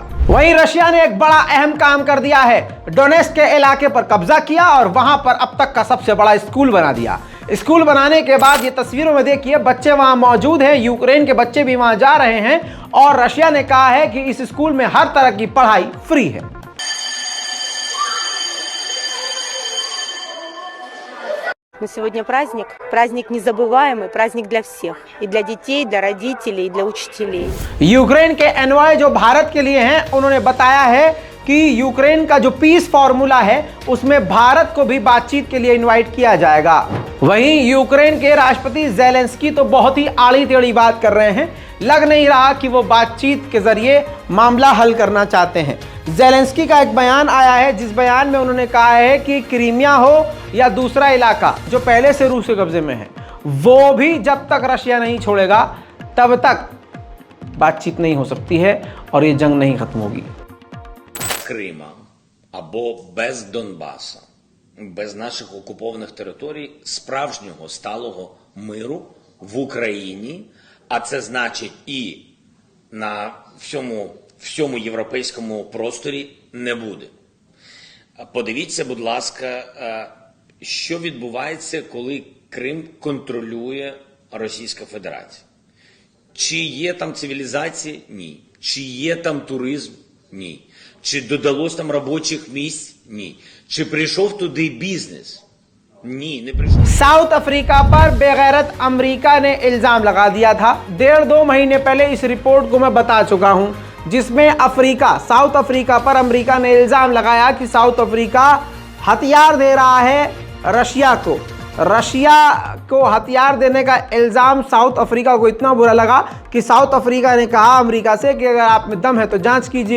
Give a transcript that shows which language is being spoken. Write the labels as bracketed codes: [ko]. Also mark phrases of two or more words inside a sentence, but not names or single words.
[hi] वहीं रशिया ने एक बड़ा अहम काम कर दिया है। डोनेट्स्क के इलाके पर कब्जा किया और वहां पर अब तक का सबसे बड़ा स्कूल बना दिया। स्कूल बनाने के बाद ये तस्वीरों में देखिए, बच्चे वहां मौजूद हैं, यूक्रेन के बच्चे भी वहां जा रहे हैं और रशिया ने कहा है कि इस स्कूल में हर तरह की पढ़ाई फ्री है। [ru] Но сегодня праздник незабываемый, праздник для всех. И для детей, и для родителей, и для учителей. [hi] यूक्रेन के एनवॉय जो भारत के लिए हैं, उन्होंने बताया है कि यूक्रेन का जो [en] peace formula [hi] है उसमें भारत को भी बातचीत के लिए इनवाइट किया जाएगा। वहीं यूक्रेन के राष्ट्रपति ज़ेलेंस्की तो बहुत ही आड़ी टेढ़ी बात कर रहे हैं। लग नहीं रहा कि वो बातचीत के जरिए मामला हल करना चाहते हैं। ज़ेलेंस्की का एक बयान आया है जिस बयान में उन्होंने कहा है कि क्रीमिया हो या दूसरा इलाका जो पहले से रूस के कब्जे में है, वो भी जब तक रशिया नहीं छोड़ेगा तब तक बातचीत नहीं हो सकती है और ये जंग नहीं खत्म होगी। [uk] Крима або без Донбаса, без наших окупованих територій, справжнього сталого миру в Україні, а це значить і на всьому європейському просторі не буде. Подивіться, будь ласка, що відбувається, коли Крим контролює Російська Федерація. Чи є там цивілізація? Ні. Чи є там туризм? Ні. Чи додалось там робочих місць? Ні. Чи прийшов туди бізнес? [hi] नी, नहीं प्रश्न। साउथ अफ्रीका पर बेगैरत अमेरिका ने इल्जाम लगा दिया था। 1.5-2 महीने पहले इस रिपोर्ट को मैं बता चुका हूं, जिसमें साउथ अफ्रीका पर अमेरिका ने इल्जाम लगाया कि साउथ अफ्रीका हथियार दे रहा है रशिया को हथियार देने का इल्ज़ाम साउथ अफ्रीका को इतना बुरा लगा कि साउथ अफ्रीका ने कहा अमेरिका से कि अगर आप में दम है तो जांच कीजिए।